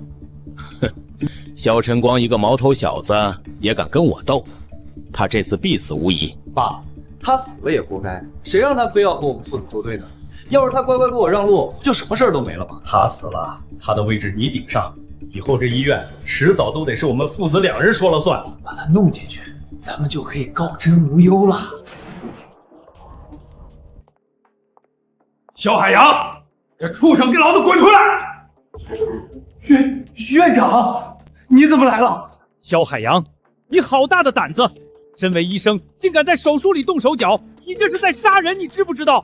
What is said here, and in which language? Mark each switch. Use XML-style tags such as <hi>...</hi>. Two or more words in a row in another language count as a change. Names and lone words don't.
<zh>哼，蕭晨光一個毛頭小子也敢跟我鬥，他這次必死無疑。爸，他死了也活該，誰讓他非要和我們父子作對呢？要是他乖乖給我讓路，就什麼事兒都沒了吧？他死了，他的位置你頂上，以後這醫院遲早都得是我們父子2人說了算。把他弄進去，咱們就可以高枕無憂了。蕭海洋，這畜生，給老子滾出來！院長，你怎麼來了？蕭海洋，你好大的膽子！身為醫生，竟敢在手術裡動手腳，你這是在殺人，你知不知道？</zh>